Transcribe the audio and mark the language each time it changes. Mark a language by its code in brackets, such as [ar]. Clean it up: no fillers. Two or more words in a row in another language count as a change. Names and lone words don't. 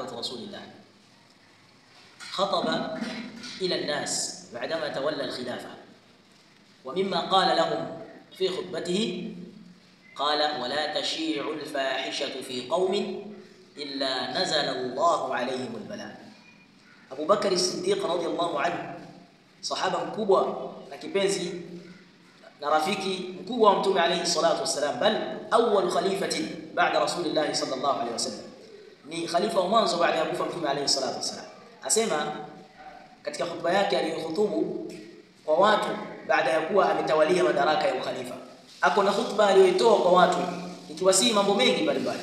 [ar] رسول الله خطب إلى الناس بعدما تولى الخلافة، ومما قال لهم في خطبته قال: ولا تشيع الفاحشة في قوم إلا نزل الله عليهم البلاء. [sw] Abu Bakar as-Siddiq [ar] رضي الله عنه, [sw] sahaba mkubwa na kipenzi na rafiki mkubwa wa Mtume [ar] عليه الصلاة والسلام, بل أول خليفة بعد رسول الله صلى الله عليه وسلم, [sw] ni khalifa wa mwanzo baada ya kufa Mtume [ar] عليه الصلاة والسلام. [sw] Asema katika khutba yake aliyohutubu kwa watu baada ya kuwa ametawalia madaraka ya ukhalifa, ako na khutba aliyoitoa kwa watu ikiwasii mambo mengi mbalimbali.